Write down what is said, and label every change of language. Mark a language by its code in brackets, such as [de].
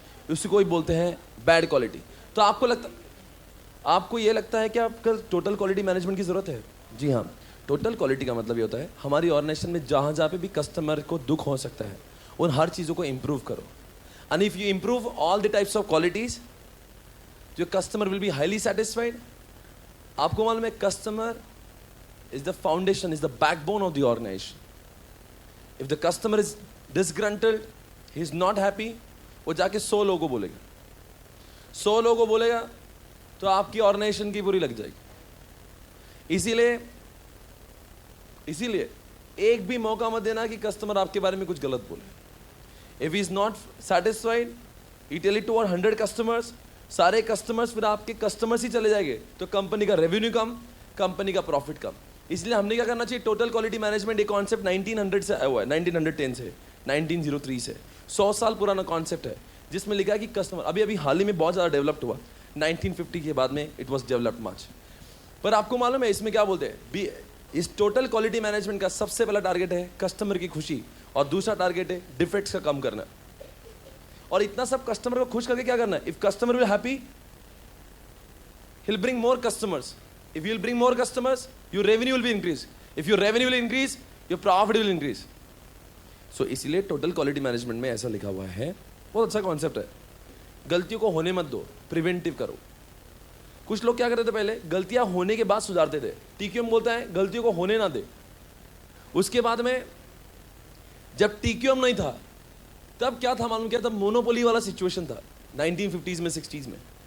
[hi] उसी को ही बोलते हैं बैड क्वालिटी। तो आपको लगता, आपको ये लगता है कि आपको टोटल क्वालिटी मैनेजमेंट की जरूरत है? जी हाँ, टोटल क्वालिटी का मतलब ये होता है हमारी ऑर्गेनाइजेशन में जहां जहां पे भी कस्टमर को दुख हो सकता है उन हर चीजों को इंप्रूव करो। [en] And if you improve all the types of qualities, your customer will be highly satisfied. [hi] आपको मालूम है [en] Customer is the foundation, is the backbone of the organization. If the customer is disgruntled, he is not happy, [hi] वो जाके 100 लोगों को बोलेगा, 100 लोगों को बोलेगा तो आपकी ऑर्गेनाइजेशन की बुरी लग जाएगी। इसीलिए एक भी मौका मत देना कि कस्टमर आपके बारे में कुछ गलत बोले। [en] If he is not satisfied, you tell it to 100 customers, [hi] सारे कस्टमर्स फिर आपके कस्टमर्स ही चले जाएंगे, तो कंपनी का रेवेन्यू कम, कंपनी का प्रॉफिट कम। इसलिए हमने क्या करना चाहिए, टोटल क्वालिटी मैनेजमेंट। एक कॉन्सेप्ट 1900 से आया हुआ है, 1910 से, 1903 से, 100 साल पुराना कॉन्सेप्ट है, जिसमें लिखा है कि कस्टमर, अभी अभी हाल ही में बहुत ज़्यादा डेवलप्ड हुआ, 1950 के बाद में [en] It was developed much. [hi] पर आपको मालूम है इसमें क्या बोलते हैं, इस टोटल क्वालिटी मैनेजमेंट का सबसे पहला टारगेट है कस्टमर की खुशी, और दूसरा टारगेट है डिफेक्ट्स का कम करना। और इतना सब कस्टमर को खुश करके क्या करना है? [en] If customer will happy, he'll bring more customers. If you'll bring more customers, your revenue will be increased. If your revenue will increase, your profit will increase. [hi] So इसीलिए टोटल क्वालिटी मैनेजमेंट में ऐसा लिखा हुआ है, बहुत अच्छा concept है। गलतियों को होने मत दो, प्रिवेंटिव करो। कुछ लोग क्या करते थे पहले, गलतियां होने के बाद सुधारते थे। टीक्यूएम बोलता है गलतियों को होने ना दे। उसके बाद में जब टीक्यूएम नहीं था तब क्या था मालूम क्या? तब मोनोपोली वाला सिचुएशन था 1950s में 60s में।